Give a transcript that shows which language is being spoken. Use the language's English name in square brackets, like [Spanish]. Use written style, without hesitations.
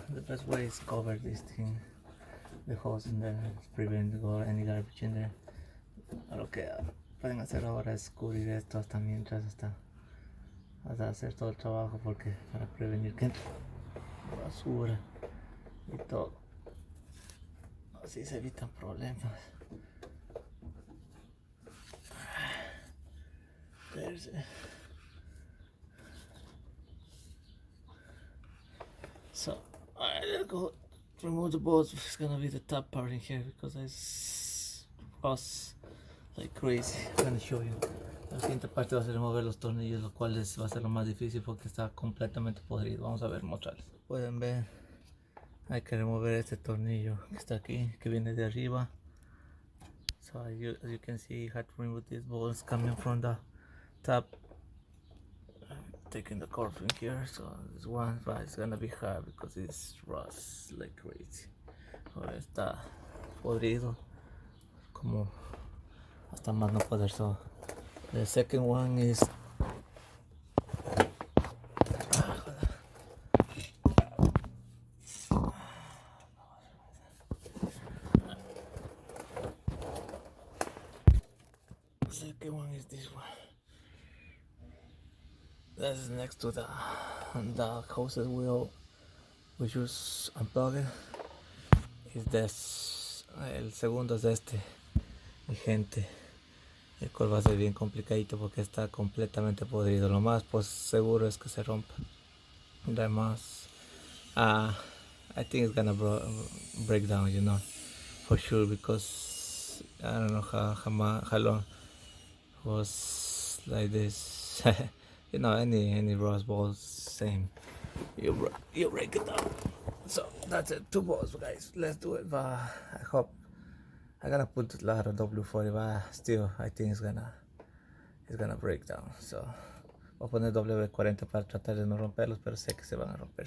[English] best way is cover this thing, the hose in there, prevent any garbage in there. [Spanish] Lo que pueden hacer ahora es cubrir esto hasta mientras hasta hacer todo el trabajo, porque para prevenir que entre basura y todo, así se evitan problemas. [English] There's it. So I'll go remove the bolts. It's gonna be the top part in here because it's rust like crazy. I'm gonna show you. [Spanish] La siguiente parte va a ser remover los tornillos, lo cual va a ser lo más difícil porque está completamente podrido. Vamos a ver, mostrarles. Pueden ver, hay que remover este tornillo que está aquí, que viene de arriba. [English] So as you can see, you have to remove these bolts coming from the top. I'm taking the cord from here, so this one, but it's gonna be hard because it's rust like crazy. [Spanish] Ahora está podrido, como hasta más no poder. [English] So the second one is this one. That's next to the hoses we just unplugged. Is this [Spanish] el segundo es este, mi gente, el cual va a ser bien complicadito porque está completamente podrido. Lo más pues seguro es que se rompa. [English] Además, I think it's gonna break down, you know, for sure, because I don't know how long was like this. You know, any rust balls, same, you break it down. So that's it, 2 balls, guys. Let's do it. I hope I'm gonna put a lot of W40, but still I think it's gonna break down. [Spanish] So voy a poner W40 para tratar de no romperlos, pero sé que se van a romper.